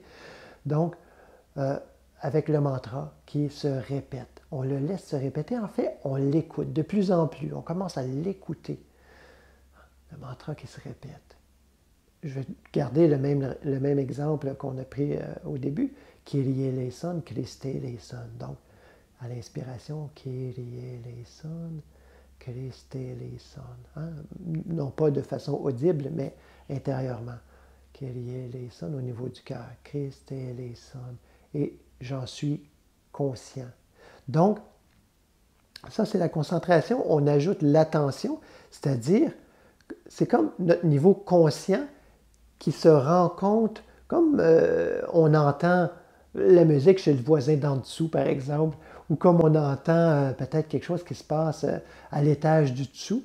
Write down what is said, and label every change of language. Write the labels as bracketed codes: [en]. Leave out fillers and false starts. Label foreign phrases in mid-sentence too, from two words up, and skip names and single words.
[fr] Donc, avec le mantra qui se répète. On le laisse se répéter. En fait, on l'écoute de plus en plus. On commence à l'écouter. Le mantra qui se répète. Je vais garder le même exemple qu'on a pris au début. [la] Kyrie eleison, Christe eleison. [fr] Donc, à l'inspiration, [la] Kyrie eleison, Christe eleison. [fr] Non pas de façon audible, mais intérieurement. [la] Kyrie eleison [fr] au niveau du cœur. [la] Christe eleison. [fr] Et j'en suis conscient. Donc, ça c'est la concentration. On ajoute l'attention, c'est-à-dire, c'est comme notre niveau conscient qui se rend compte, comme on entend la musique chez le voisin d'en dessous, par exemple, ou comme on entend peut-être quelque chose qui se passe à l'étage du dessous.